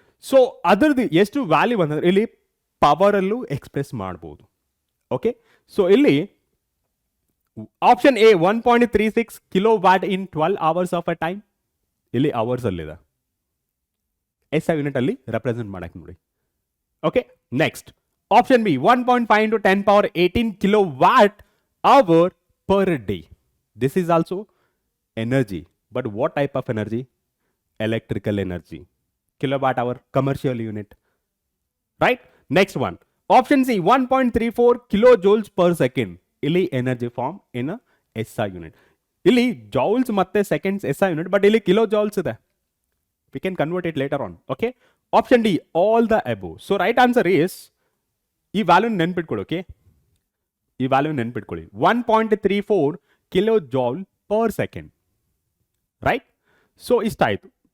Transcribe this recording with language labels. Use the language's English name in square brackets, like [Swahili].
[Kannada] So ಅದರದ್ದು ಎಷ್ಟು value ಬಂದರೆ ಇಲ್ಲಿ ಪವರ್ ಅಲ್ಲೂ ಎಕ್ಸ್ಪ್ರೆಸ್ ಮಾಡಬಹುದು. [English] Okay, so ಇಲ್ಲಿ option A 1.36 kilowatt in 12 hours of a time, ಇಲ್ಲಿ hours ಅಲ್ಲಿದೆ, SI unit ಅಲ್ಲಿ represent ಮಾಡಕ್ಕೆ ನೋಡಿ. Okay, next option B 1.5 into 10 power 18 kilowatt hour per day. This is also energy, but what type of energy? Electrical energy. Kilowatt hour commercial unit, right? Next one, option C 1.34 kilojoules per second. Illi energy form in a SI unit. Illi joules matte seconds SI unit, but illi kilojoules ide. We can convert it later on. Okay, option D all the above. So right answer is, [Kannada] ಈ value ನೆನ್ಪಿಟ್ಕೊಳ್ಳಿ. Okay, ಈ value ನೆನ್ಪಿಟ್ಕೊಳ್ಳಿ, 1.34 kilo joule per second, right? So ಇಷ್ಟ ಆಯ್ತು.